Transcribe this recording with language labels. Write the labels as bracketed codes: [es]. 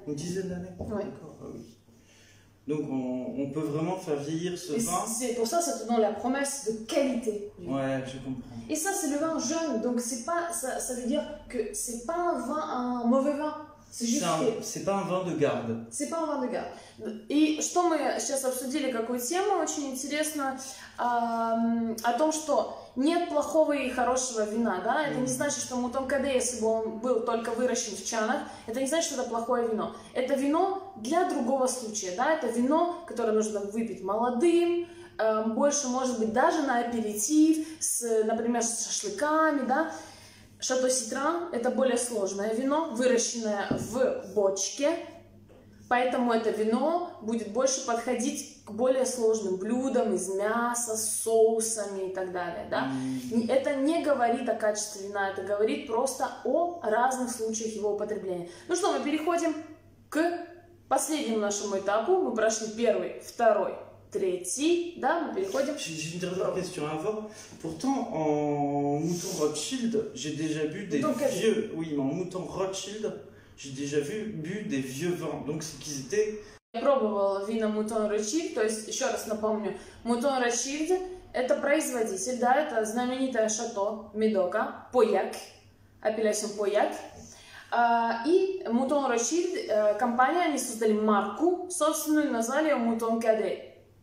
[fr] Une dizaine d'années. Oui. D'accord. Ah, oui. Donc on peut vraiment faire vieillir ce vin. C'est pour ça, ça te donne la promesse de qualité. Ouais, je comprends. Et ça, c'est le vin jeune, donc c'est pas, ça veut dire que c'est pas un mauvais vin. C'est juste c'est pas un vin de garde. C'est pas un vin de garde. [ru] И что мы сейчас обсудили, какую тему очень интересно, о том, что нет плохого и хорошего вина, да? Это не значит, что Мутон Каде, если бы он был только выращен в чанах, это не значит, что это плохое вино. Это вино для другого случая, да? Это вино, которое нужно выпить молодым, больше, может быть, даже на аперитив, например, с шашлыками, да? Шато Ситран – это более сложное вино, выращенное в бочке, поэтому это вино будет больше подходить к более сложным блюдам из мяса, с соусами и так далее. Да? Это не говорит о качестве вина, это говорит просто о разных случаях его употребления. Ну что, мы переходим к последнему нашему этапу. Мы прошли первый, второй, tréti, да, мы переходим. [fr] J'ai une dernière question avant. Pourtant, en mouton Rothschild, j'ai déjà bu des vieux. Oui, mais en mouton Rothschild, j'ai déjà bu des vieux vins. Donc, c'est qu'ils étaient. [ru] Я пробовала вина Мутон Ротшильд, то есть, еще раз напомню, Мутон Ротшильд это производитель, да, это знаменитое шато Медока, Пояк, апелляцион Пояк. И Мутон Ротшильд, компания, они создали марку, собственную, назвали ее Мутон Каде.